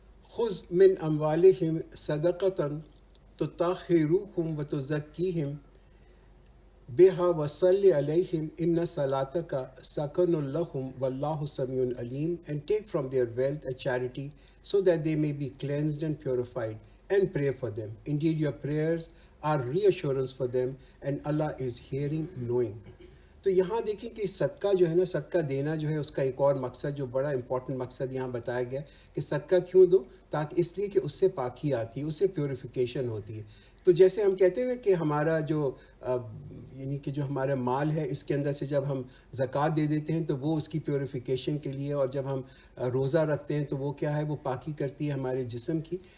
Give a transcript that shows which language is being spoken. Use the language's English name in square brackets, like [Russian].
[Arabic] خذ من اموالہم صدقۃ تطہرہم وتزکیہم بہا وصلی علیہم ان صلاتک سکن لہم واللہ سمیع علیم [English] And take from their wealth a charity so that they may be cleansed and purified, and pray for them. Indeed, your prayers are reassurance for them, and Allah is hearing, knowing. [Urdu] تو یہاں دیکھیں کہ صدقہ جو ہے نا، صدقہ دینا جو ہے اس کا ایک اور مقصد جو بڑا امپورٹنٹ مقصد یہاں بتایا گیا کہ صدقہ کیوں دو، تاکہ اس لیے کہ اس سے پاکی آتی ہے، اس سے پیوریفیکیشن ہوتی ہے. تو جیسے ہم کہتے ہیں نا کہ ہمارا جو یعنی کہ جو ہمارا مال ہے اس کے اندر سے جب ہم زکوٰۃ دے دیتے ہیں تو وہ اس کی پیوریفیکیشن کے لیے، اور جب ہم روزہ رکھتے ہیں تو وہ کیا ہے، وہ پاکی کرتی ہے ہمارے جسم کی.